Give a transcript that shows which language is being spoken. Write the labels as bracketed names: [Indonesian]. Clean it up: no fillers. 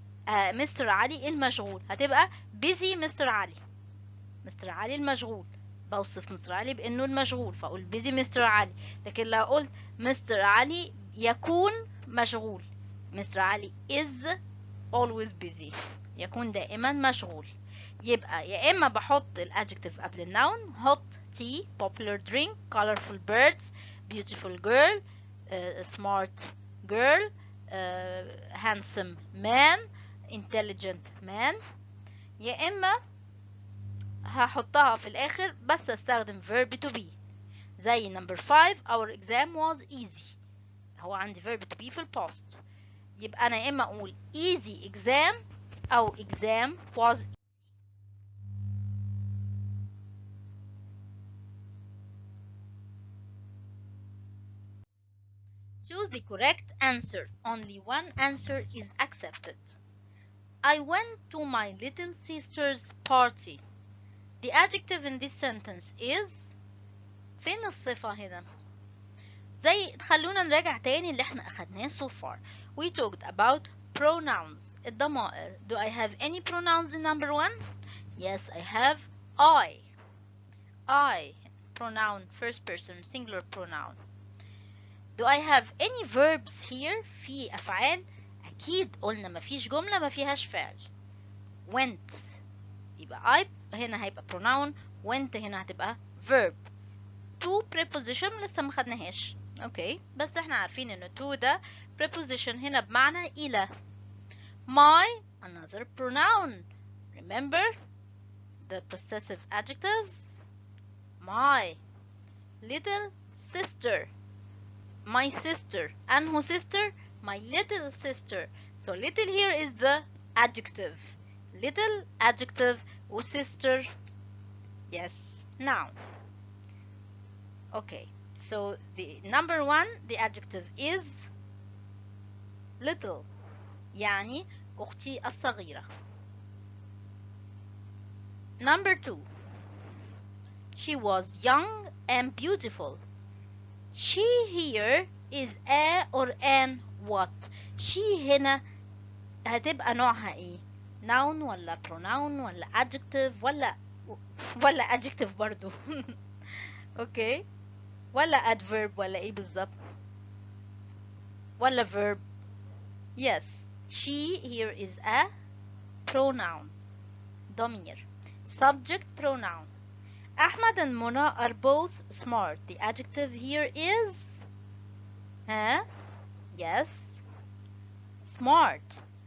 [Arabic] مستر علي المشغول هتبقى busy مستر علي. مستر علي المشغول، بوصف مستر علي بأنه المشغول فأقول busy مستر علي. لكن لو قلت مستر علي يكون مشغول، مستر علي [English] is always busy، [Arabic] يكون دائما مشغول. يبقى يا إما بحط الادجكتيف قبل النون [English] hot tea popular drink colorful birds beautiful girl smart girl handsome man intelligent man، [Arabic] يا إما هحطها في الآخر بس استخدم [English] verb to be. زي number 5 our exam was easy، [Arabic] هو عندي [English] verb to be [Arabic] في الباست. يبقى أنا يا إما أقول [English] easy exam [Arabic] أو [English] exam was easy. Choose the correct answer. Only one answer is accepted. I went to my little sister's party. The adjective in this sentence is. [Arabic] فين الصفة هنا؟ خلونا نراجع تاني اللي احنا أخدناه [English] so far. We talked about pronouns. [Arabic] الضمائر. [English] Do I have any pronouns in number 1? Yes, I have I. I. Pronoun, first person, singular pronoun. Do I have any verbs here؟ [Arabic] في أفعال؟ أكيد قلنا مفيش جملة ما فيهاش فعل. Went يبقى I هنا هيبقى pronoun، [English] went هنا هتبقى verb. [Arabic] to preposition لسه ما خدناهاش. اوكي بس احنا عارفين ان to ده preposition هنا بمعنى إلى. [English] my another pronoun. Remember the possessive adjectives. My little sister. My sister. [Arabic] أنهو [English] sister? My little sister. So little here is the adjective. Little adjective و sister. Yes. Now. Okay. So the number 1 the adjective is little [Arabic] يعني أختي الصغيرة. [English] Number 2 she was young and beautiful. She here is a or an what. [Arabic] she هنا هتبقى نوعها ايه؟ noun ولا pronoun ولا adjective ولا adjective برضو اوكي ولا adverb ولا ايه بالظبط ولا verb. [English] yes she here is a pronoun [Arabic] ضمير [English] subject pronoun. Ahmad and Mona are both smart. The adjective here is yes smart.